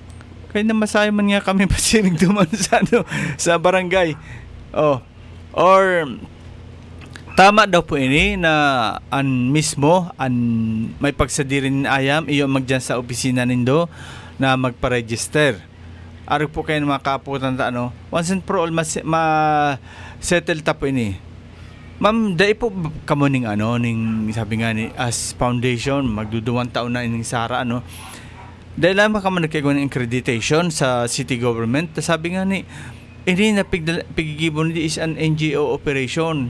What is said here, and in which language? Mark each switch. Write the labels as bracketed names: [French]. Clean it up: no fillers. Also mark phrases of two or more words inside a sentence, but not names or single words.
[Bikol] Kaya na masaya man nga kami pasinig duman sa barangay. Or tama daw po ini na may pagsadirin ayam iyo magdiyan sa opisina nindo na magpa-register. Ari po kayo mga kaputan [English] once and for all [Bikol] ma-settle ta po ini. Ma'am, dai po kamo ning ning sabi nga ni as foundation magduduwang taon na ining Sara dahil lamang ka man nagkagawa ng accreditation sa city government. Sabi nga ni, ini na pigigibon [English] is an NGO operation.